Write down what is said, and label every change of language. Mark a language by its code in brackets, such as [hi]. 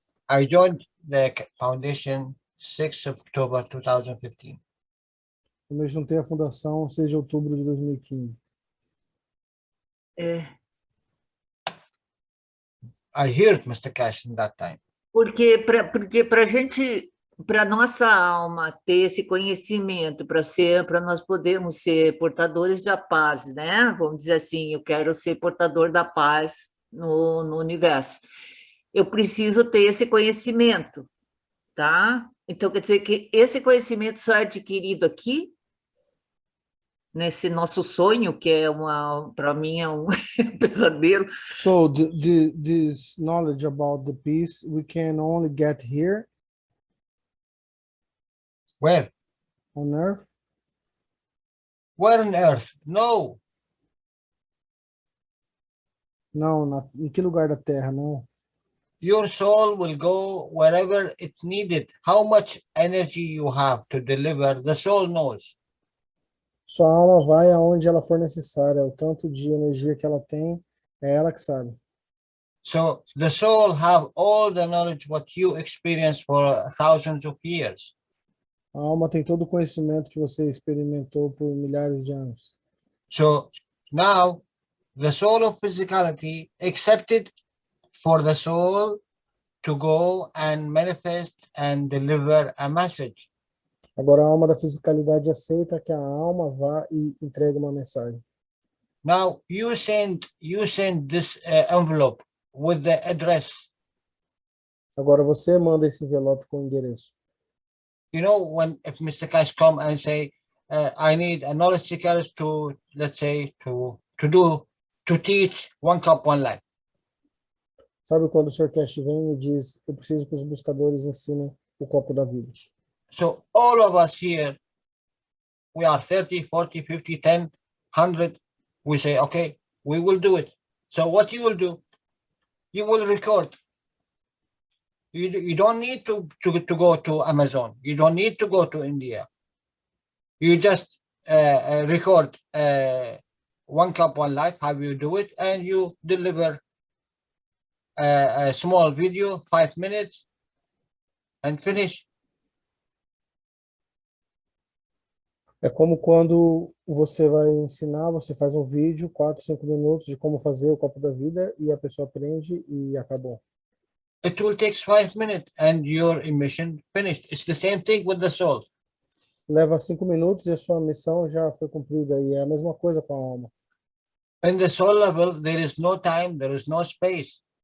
[en] I joined the foundation 6th of October 2015. [pt] Eu me juntei à fundação 6 de outubro de 2015. [en] I heard Mr. Cash in that time. [pt] Porque para a gente, para nossa alma ter esse conhecimento, para nós podermos ser portadores da paz, né? Vamos dizer assim, eu quero ser portador da paz no universo. Eu preciso ter esse conhecimento, tá? Então, quer dizer que esse conhecimento só é adquirido aqui, nesse nosso sonho, que é para mim é um pesadelo. [en] So this knowledge about the peace we can only get here. Where? On earth? Where on earth? No. [pt] Não, em que lugar da Terra? Não. [en] Your soul will go wherever it needed. How much energy you have to deliver, the soul knows. [pt] Sua alma vai aonde ela for necessária. O tanto de energia que ela tem, é ela que sabe. [en] So the soul have all the knowledge what you experienced for thousands of years. [pt] A alma tem todo o conhecimento que você experimentou por milhares de anos. [en] So now the soul of physicality accepted for the soul to go and manifest and deliver a message. [pt] Agora a alma da fisicalidade aceita que a alma vá e entregue uma mensagem. [en] Now you send this envelope with the address. [pt] Agora você manda esse envelope com o endereço. [en] You know, if Mr. Cash come and say, I need a knowledge seekers to, let's say, to teach 1 cup, 1 life. [pt] Sabe quando o Sr. Cash vem e diz, eu preciso que os buscadores ensinem o copo da vida. [en] So all of us here, we are 30, 40, 50, 10, 100. We say, okay, we will do it. So what you will do, you will record. You don't need to go to Amazon. You don't need to go to India. You just record 1 cup, 1 life, how you do it, and you deliver a small video, 5 minutes, and finish. [pt] É como quando você vai ensinar, você faz um vídeo, 4, 5 minutos de como fazer o copo da vida e a pessoa aprende e acabou. [en] It will take 5 minutes and your mission finished. It's the same thing with the soul. [pt] Leva 5 minutos e a sua missão já foi cumprida e é a mesma coisa com a alma. [en] In the soul level, there is no time, there is no space.